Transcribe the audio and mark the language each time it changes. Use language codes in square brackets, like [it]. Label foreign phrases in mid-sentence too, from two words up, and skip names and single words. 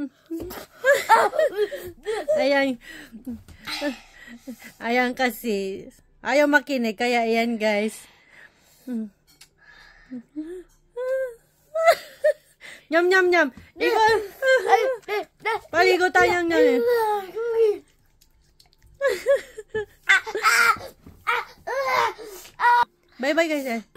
[tl] Ayan. Ayan kasi. Ayaw makinig. Kaya ayan guys. Nyam nyam nyam. [ko] 이거. 빨리 이거 다 냠냠해. 바이바이 guys.